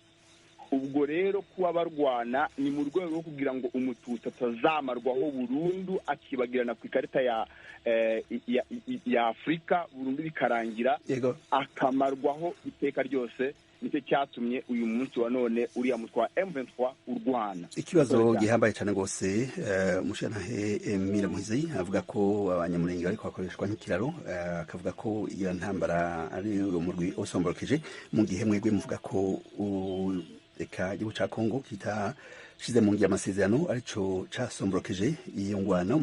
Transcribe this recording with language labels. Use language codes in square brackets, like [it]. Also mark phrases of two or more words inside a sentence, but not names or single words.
[rw] Ubwo rero kuba barwana ni mu rwego rwo kugira ngo umututsi atazamarwaho burundu, akibagirana ku ikarita ya Afurika burundu, bikarangira akamarwaho iteka ryose. Nicyo cyatumye uyu munsi wa none uriya mutwe wa M23 urwana. [rn] Ikibazo gihambaye cyane rwose. Umushyiranahe Emile Muhizi avuga ko abanyamurenge bariko bakoreshwa nk'ikiraro, akavuga ko iyo ntambara ari umurwi usomborokeje, mu gihe mwebwe muvuga ko reka igihugu ca Kongo kitashize mu ngira amasezerano arico casomborokeje iyo ngwano.